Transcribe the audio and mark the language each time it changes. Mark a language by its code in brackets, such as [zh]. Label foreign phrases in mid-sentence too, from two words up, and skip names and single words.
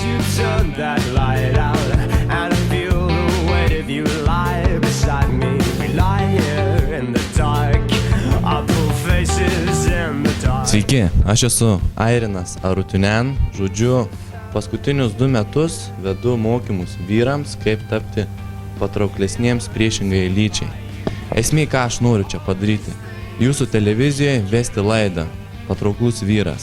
[en] turn that light out, and I feel the weight of you lie beside me. We lie here in the dark, our full faces in the dark. [lt] Sveiki, aš esu Airinas Arutiunian, žodžiu, paskutinius 2 metus vedu mokymus vyrams, kaip tapti patrauklesniems priešingai lyčiai. Esmė, ką aš noriu čia padaryti, jūsų televizijoje vesti laidą Patrauklus vyras.